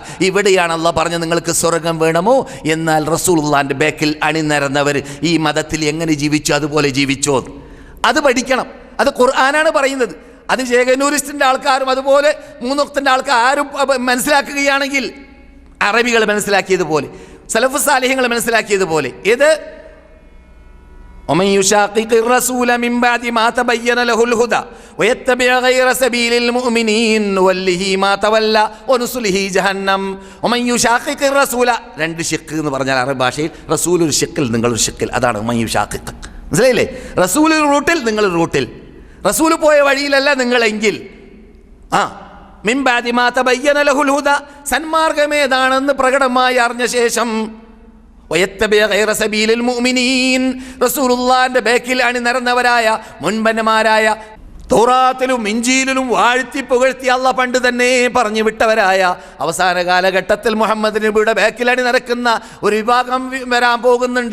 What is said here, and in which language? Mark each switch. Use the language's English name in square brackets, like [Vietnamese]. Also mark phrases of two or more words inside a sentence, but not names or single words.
[Malayalam] ഇവിടെയാണ് അള്ളാഹ് പറഞ്ഞത് നിങ്ങൾക്ക് സ്വർഗം വേണമോ, എന്നാൽ റസൂലുള്ളാഹിന്റെ ബേക്കിൽ അണിനിരന്നവർ ഈ മതത്തിൽ എങ്ങനെ ജീവിച്ചു അതുപോലെ ജീവിച്ചോ, അത് പഠിക്കണം. അത് ഖുർആനാണ് പറയുന്നത്. അത് ചേകനൂരിസ്റ്റിൻ്റെ ആൾക്കാരും അതുപോലെ മൂന്നൊക്തിൻ്റെ ആൾക്കാരും മനസ്സിലാക്കുകയാണെങ്കിൽ അറബികൾ മനസ്സിലാക്കിയതുപോലെ, സലഫ് സാലിഹ്യങ്ങൾ മനസ്സിലാക്കിയതുപോലെ, ഇത് [Arabic] ومن يشاقق الرسول من بعد ما تبين له الهدى ويتبع غير سبيل المؤمنين نوله ما تولى ونصله جهنم. ومن يشاقق الرسول, [Malayalam] രണ്ട് ഷിക്ക് എന്ന് പറഞ്ഞാൽ അറബ് ഭാഷയിൽ റസൂൽ ഒരു ഷിക്കിൽ നിങ്ങൾ ഒരു ഷിക്കിൽ, അതാണ് [Arabic] ومن يشاقق. [Malayalam] മനസ്സിലായില്ലേ? റസൂൽ റൂട്ടിൽ നിങ്ങൾ റൂട്ടിൽ, റസൂൽ പോയ വഴിയിലല്ല നിങ്ങളെങ്കിൽ [Arabic] من بعد ما تبين له الهدى, [Malayalam] സന്മാർഗമേതാണെന്ന് പ്രകടമായി അറിഞ്ഞ ശേഷം [Arabic] ويتبع غير سبيل المؤمنين, [Malayalam] റസൂലുള്ളാഹിന്റെ ബേക്കിൽ അണിനിരന്നവരായ മുൻപന്മാരായ തൗറാത്തിലും ഇഞ്ചീലിലും വാഴ്ത്തി പുകഴ്ത്തി അള്ളാഹ് പണ്ട് തന്നെ പറഞ്ഞു വിട്ടവരായ അവസാന കാലഘട്ടത്തിൽ മുഹമ്മദ് നബിയുടെ ബേക്കിലണി നടക്കുന്ന ഒരു വിഭാഗം വരാൻ പോകുന്നുണ്ട്.